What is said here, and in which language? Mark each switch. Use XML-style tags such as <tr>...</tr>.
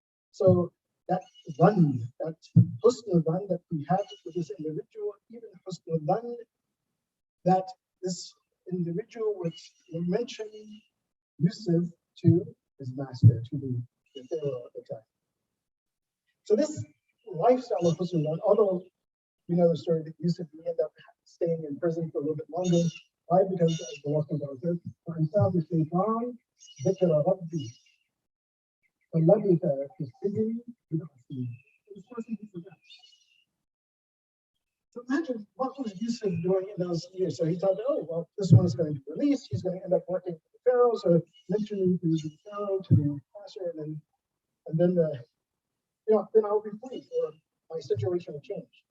<en>So that dhan, that husn al-dhan that we have with this individual, even husn al-dhan, that this individual would mention Yusuf to his master, to the Pharaoh at the time. So this lifestyle of husn al-dhan, although we know the story that Yusuf ended up staying in prison for a little bit longer, why? Because as the Lord says,</en> <ar>فَإِنْسَانُ الشَّيْطَانِ ذِكْرَ رَبِّهِ فَلَبِثَ فِي السِّجْنِ بِضْعَ سِنِينَ.</ar> <en>So imagine what was Yusuf doing in those years. So he thought, oh, well, this one is going to be released. He's going to end up working for the Pharaoh. So mentioning to the Pharaoh, to the master, and then then I'll be free, or my situation will change.</en>